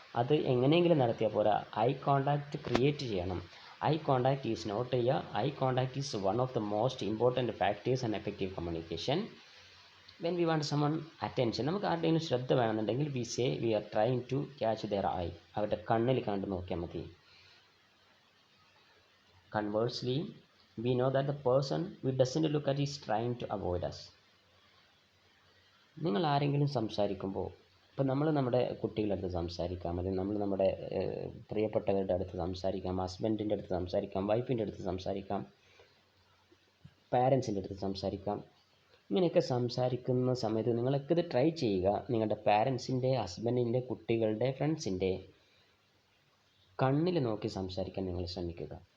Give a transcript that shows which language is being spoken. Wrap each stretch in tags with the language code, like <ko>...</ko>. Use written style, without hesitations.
<ml>അത് എങ്ങനെയെങ്കിലും നടത്തിയാൽ പോരാ, ഐ കോണ്ടാക്റ്റ് ക്രിയേറ്റ് ചെയ്യണം.</ml> <en>Eye contact is not eye contact is one of the most important factors and effective communication. When we want someone attention,</en> <ml>നമുക്ക് ആരുടെയെങ്കിലും ശ്രദ്ധ വേണമെന്നുണ്ടെങ്കിൽ</ml> <en>We say we are trying to catch their eye.</en> <ml>അവരുടെ കണ്ണിൽ കണ്ട് നോക്കിയാൽ മതി.</ml> <en>Conversely, we know that the person we doesn't look at is trying to avoid us.</en> <ml>നിങ്ങൾ ആരെങ്കിലും സംസാരിക്കുമ്പോൾ, ഇപ്പോൾ നമ്മൾ നമ്മുടെ കുട്ടികളുടെ അടുത്ത് സംസാരിക്കാം, അല്ലെങ്കിൽ നമ്മൾ നമ്മുടെ പ്രിയപ്പെട്ടവരുടെ അടുത്ത് സംസാരിക്കാം, ഹസ്ബൻഡിൻ്റെ അടുത്ത് സംസാരിക്കാം, വൈഫിൻ്റെ അടുത്ത് സംസാരിക്കാം, പാരൻസിൻ്റെ അടുത്ത് സംസാരിക്കാം. ഇങ്ങനെയൊക്കെ സംസാരിക്കുന്ന സമയത്ത് നിങ്ങളൊക്കെ ഇത് ട്രൈ ചെയ്യുക. നിങ്ങളുടെ പാരൻസിൻ്റെ, ഹസ്ബൻഡിൻ്റെ, കുട്ടികളുടെ, ഫ്രണ്ട്സിൻ്റെ കണ്ണിൽ നോക്കി സംസാരിക്കാൻ നിങ്ങൾ ശ്രമിക്കുക.</ml>